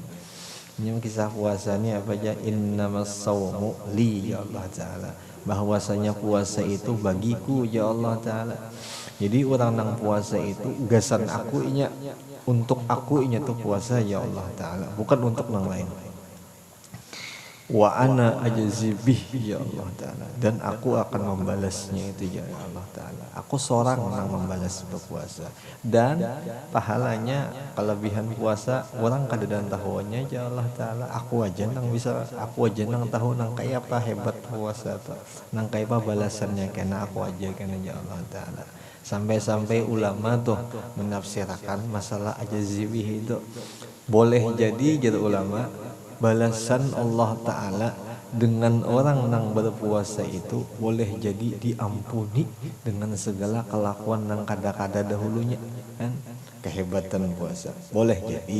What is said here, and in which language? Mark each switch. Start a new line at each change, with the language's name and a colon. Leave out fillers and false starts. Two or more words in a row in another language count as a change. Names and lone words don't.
Banjar: Ini kisah puasa ini apa aja,
Arabic: innamas sawmu li ya Allah Ta'ala,
Banjar: bahwasanya puasa itu bagiku
Arabic: ya Allah Ta'ala.
Banjar: Jadi orang nang puasa itu gasan aku inya, untuk aku inya tuh puasa
Arabic: ya Allah Ta'ala,
Banjar: bukan untuk nang lain.
Arabic: Wa ana ajzibih ya Allah Ta'ala,
Banjar: dan aku akan membalasnya itu
Arabic: ya Allah Ta'ala.
Banjar: Aku seorang yang membalas berpuasa, dan pahalanya kelebihan puasa orang kadang tahuannya
Arabic: ya Allah Ta'ala.
Banjar: Aku aja nang tahu nang kayak apa hebat puasa tuh, nang kayak apa balasannya, karena aku aja karena
Arabic: ya Allah Ta'ala.
Banjar: Sampai-sampai ulama tuh menafsirkan masalah ajzibih itu, boleh jadi jadi ulama balasan Allah Ta'ala dengan orang yang berpuasa itu boleh jadi diampuni dengan segala kelakuan yang kada-kada dahulunya kan, kehebatan puasa boleh jadi.